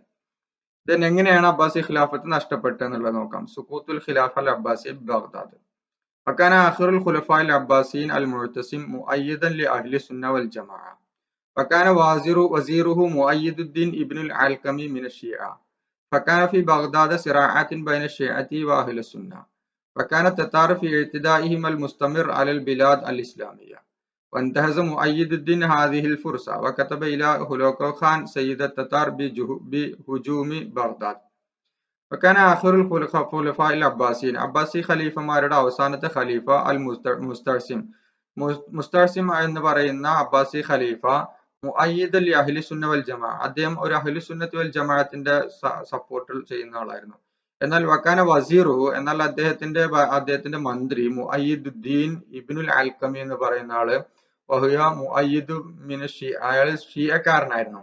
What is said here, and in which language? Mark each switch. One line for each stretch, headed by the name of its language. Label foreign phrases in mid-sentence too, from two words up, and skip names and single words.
Malayalam: ദെൻ എങ്ങനെയാണ് അബ്ബാസി ഖിലാഫത്ത് നഷ്ടപ്പെട്ടത് എന്നുള്ളത് നോക്കാം.
Arabic: سقوط الخلافة العباسي بغداد. وكان آخر الخلفاء العباسيين المعتصم مؤيدا لأهل السنة والجماعة. وكان وزيره مؤيد الدين ابن العلقمي من الشيعة. فكان في بغداد صراعات بين الشيعة وأهل السنة. وكان التتار في اعتدائهم المستمر على البلاد الإسلامية. وانتهز مؤيد الدين هذه الفرصة وكتب إلى هولاكو خان سيد التتار بهجوم بغداد. وكان آخر الخلفاء العباسيين,
Malayalam: അബ്ബാസി ഖലീഫമാരുടെ അവസാനത്തെ ഖലീഫ അൽ മുസ്തഅസിം എന്ന് പറയുന്ന അബ്ബാസി ഖലീഫ
Arabic: مؤيد لأهل السنة والجماعة,
Malayalam: അദ്ദേഹം ഒരു
Arabic: أهل السنة والجماعة
Malayalam: സപ്പോർട്ട് ചെയ്യുന്ന ആളായിരുന്നു. എന്നാൽ
Arabic: وكان وزيره,
Malayalam: എന്നാൽ അദ്ദേഹത്തിന്റെ മന്ത്രി മുഅയ്യിദുദ്ദീൻ ഇബ്നുൽ അൽകമി എന്ന് പറയുന്ന ആള്
Arabic: وهو مؤيد من الشيعة,
Malayalam: അയാൾ ഷിയക്കാരനായിരുന്നു.